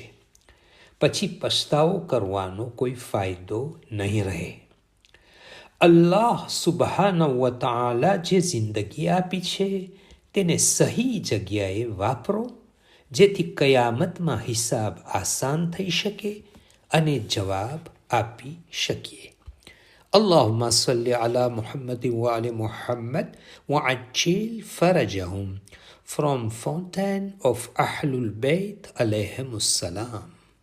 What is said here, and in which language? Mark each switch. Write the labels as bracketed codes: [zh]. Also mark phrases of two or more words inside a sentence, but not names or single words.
[gu] પછી પસ્તાવો કરવાનો કોઈ ફાયદો નહીં રહે. [ar] الله سبحانه وتعالى [gu] જે જિંદગી આપી છે તેને સહી જગ્યાએ વાપરો, જેથી કયામતમાં હિસાબ આસાન થઈ શકે અને જવાબ આપી શકીએ. [ar] اللهم صل على محمد وآل محمد وعجل فرجهم. [en] From Fountain of Ahlul Bayt [ar] عليهم السلام.